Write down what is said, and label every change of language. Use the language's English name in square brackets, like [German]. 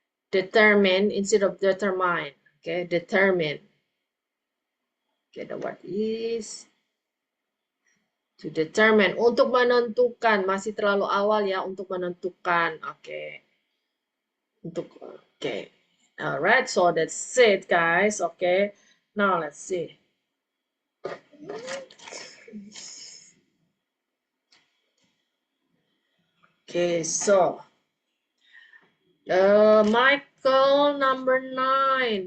[English] Determine instead of determine. Okay, determine. Okay, the word is to determine. [Indonesian] Untuk menentukan, masih terlalu awal ya untuk menentukan. Oke. Untuk oke. [English] Alright, so that's it, guys. Okay. Now let's see. Okay, so Michael number 9.